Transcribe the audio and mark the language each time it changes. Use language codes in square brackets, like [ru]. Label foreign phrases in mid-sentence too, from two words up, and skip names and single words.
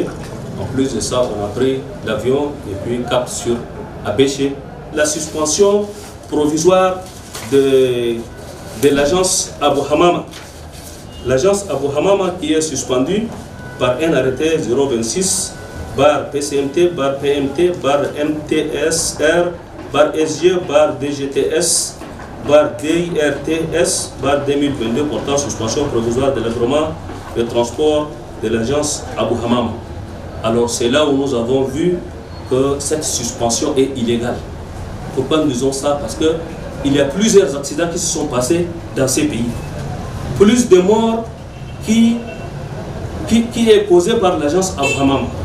[fr] En plus de ça, on a pris l'avion et puis cap sur Abéché. La suspension provisoire de l'agence Abu Hamama. L'agence Abu Hamama qui est suspendue par un arrêté 026 bar PCMT, bar PMT, bar MTSR, bar SG, bar DGTS, bar DIRTS, bar 2022 portant suspension provisoire de l'agrément de transport de l'agence Abu Hamama. Alors c'est là où nous avons vu que cette suspension est illégale. Pourquoi nous disons ça? Parce qu'il y a plusieurs accidents qui se sont passés dans ces pays. Plus de morts qui est causé par l'agence Abu Hamama.